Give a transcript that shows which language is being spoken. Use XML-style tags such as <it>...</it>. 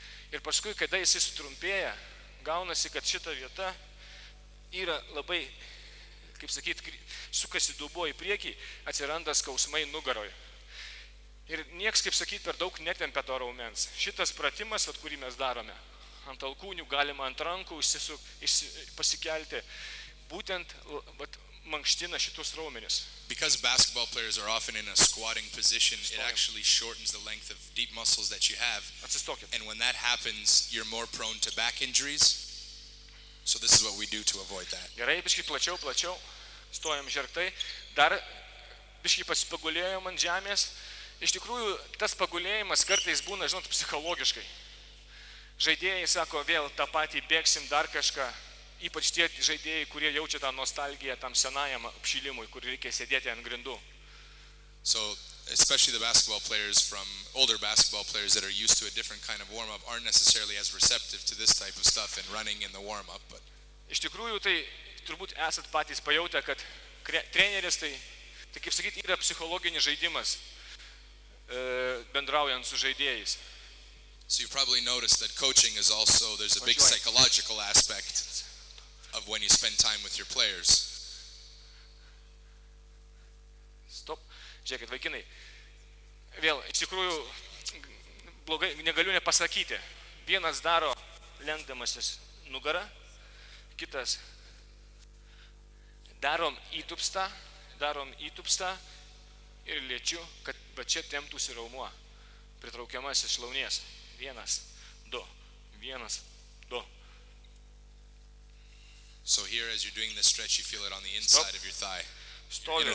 <lt>Ir paskui, kada jisai sutrumpėja, gaunasi, kad šita vieta yra labai, kaip sakyti, sukasi dubuo į priekį, atsiranda skausmai nugaroje. Ir nieks, kaip sakyti, per daug netempia to raumens. Šitas pratimas, kurį mes darome, ant alkūnių galima ant rankų pasikelti, būtent mankština šitus raumenis.</lt> <en>Because basketball players are often in a squatting position, it actually shortens the length of deep muscles that you have.</en> <lt>Atsistokit.</lt> <en>And when that happens, you're more prone to back injuries. So this is what we do to avoid that.</en> <lt>Gerai, biškai plačiau, stojam žergtai, dar biškai pasipagulėjom ant žemės. Iš tikrųjų, tas pagulėjimas kartais būna, žinot, psichologiškai. Žaidėjai sako, vėl tą patį bėgsim dar kažką, ypač tie žaidėjai, kurie jaučia tą nostalgiją tam senajam apšilimui, kur reikia sėdėti ant grindų.</lt> <en>So especially the basketball players older basketball players that are used to a different kind of warm-up aren't necessarily as receptive to this type of stuff and running in the warm-up. But</en> <lt>Iš tikrųjų, tai turbūt esat patys pajautę, kad treneris tai kaip sakyti, yra psichologinis žaidimas bendraujant su žaidėjais.</lt> <en>So you've probably noticed that coaching is also, there's a big psychological aspect of when you spend time with your players. Stop.</en> <lt>Žiūrėkit, vaikinai. Vėl, iš tikrųjų, blogai, negaliu nepasakyti. Vienas daro lenkdamasis nugarą, kitas darom įtupstą ir lėčiu, kad va čia temptųsi raumuo, pritraukiamasis šlaunies. 1, 2, 1, 2.</lt> <en>So here, as you're doing this stretch, you feel it on the inside of your thigh, your inner</en>